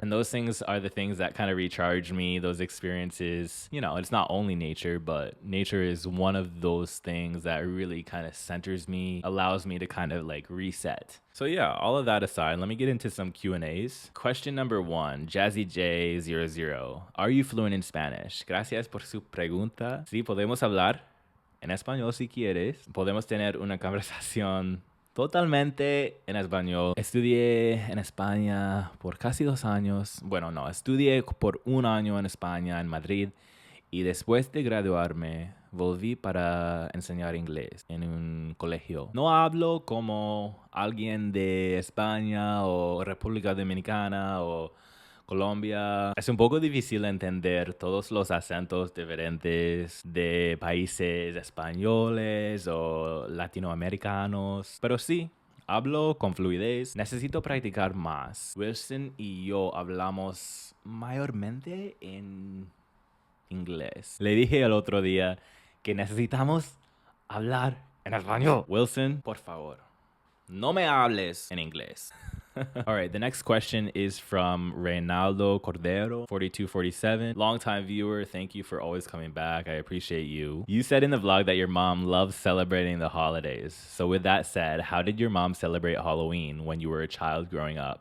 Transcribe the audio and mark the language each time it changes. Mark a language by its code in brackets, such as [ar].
[en] And those things are the things that kind of recharge me, those experiences. You know, it's not only nature, but nature is one of those things that really kind of centers me, allows me to kind of like reset. So yeah, all of that aside, let me get into some Q&As. Question number 1, Jazzy J00. Are you fluent in Spanish? [es] Gracias por su pregunta. Sí, podemos hablar en español si quieres. Podemos tener una conversación totalmente en español. Estudié en España por casi 2 años. Bueno, no, estudié por 1 año en España, en Madrid. Y después de graduarme, volví para enseñar inglés en un colegio. No hablo como alguien de España o República Dominicana o Colombia. Es un poco difícil entender todos los acentos diferentes de países españoles o latinoamericanos, pero sí, hablo con fluidez. Necesito practicar más. Wilson y yo hablamos mayormente en inglés. Le dije el otro día que necesitamos hablar en español. Wilson, por favor, no me hables en inglés. [en] All right, the next question is from Reynaldo Cordero, 4247. Longtime viewer, thank you for always coming back. I appreciate you. You said in the vlog that your mom loves celebrating the holidays. So with that said, how did your mom celebrate Halloween when you were a child growing up?